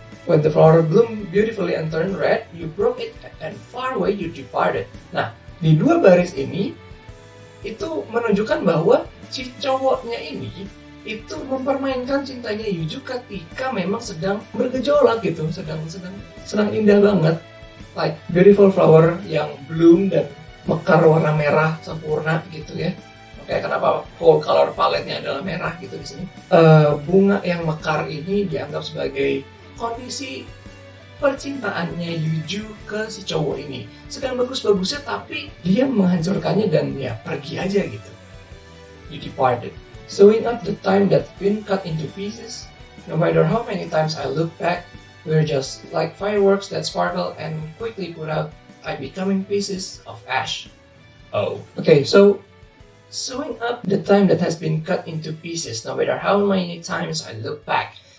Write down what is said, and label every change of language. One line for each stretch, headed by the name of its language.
English: When the flower bloomed beautifully and turned red, you broke it and far away you departed.
Indonesian: Nah, di dua baris ini itu menunjukkan bahwa si cowoknya ini itu mempermainkan cintanya Yuju ketika memang sedang bergejolak gitu, sedang indah banget,
English: like beautiful flower
Indonesian: yang bloom dan mekar warna merah sempurna gitu ya. Kayak kenapa
English: whole color palette-
Indonesian: nya adalah merah gitu di sini. Bunga yang mekar ini dianggap sebagai kondisi percintaannya Yuju ke si cowok ini. Sedang bagus-bagusnya tapi dia menghancurkannya dan ya pergi aja gitu.
English: You departed. Sewing up the time that's been cut into pieces. No matter how many times I look back, we're just like fireworks that sparkle and quickly put out. I'm becoming pieces of ash. Oh. Okay, so sewing up the time that has been cut into pieces, no matter how many times I look back.